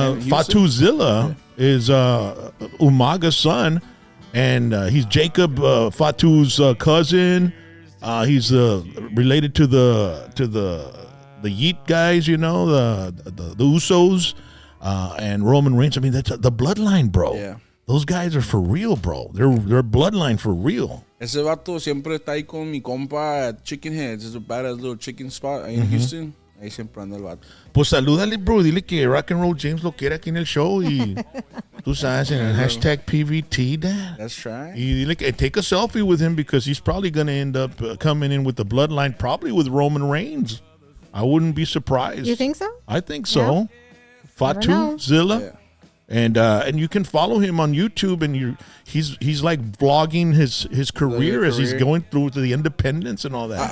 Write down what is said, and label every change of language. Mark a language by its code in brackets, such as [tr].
[en] Fatu Zilla is Umaga's son, and he's Jacob Fatu's cousin. He's related to the Yeet guys, you know, the Usos, and Roman Reigns. I mean, that's the bloodline, bro. Yeah. Those guys are for real, bro. They're bloodline for real. [es] Ese vato siempre está ahí con mi compa at Chicken Heads. [en] It's a badass little chicken spot [es] ahí en Houston. Ahí siempre anda el vato. Pues salúdale, bro. Dile que Rock and Roll James lo quiere aquí en el show y tú sabes en el hashtag PVT, Dad. [en] Let's try. [es] Y dile que [en] take a selfie with him because he's probably going to end up coming in with the bloodline, probably with Roman Reigns. I wouldn't be surprised. You think so? I think so. Yeah. Never know. Fatu Zilla. Yeah. And you can follow him on YouTube, and he's like vlogging his career as he's going through to the independence and all that.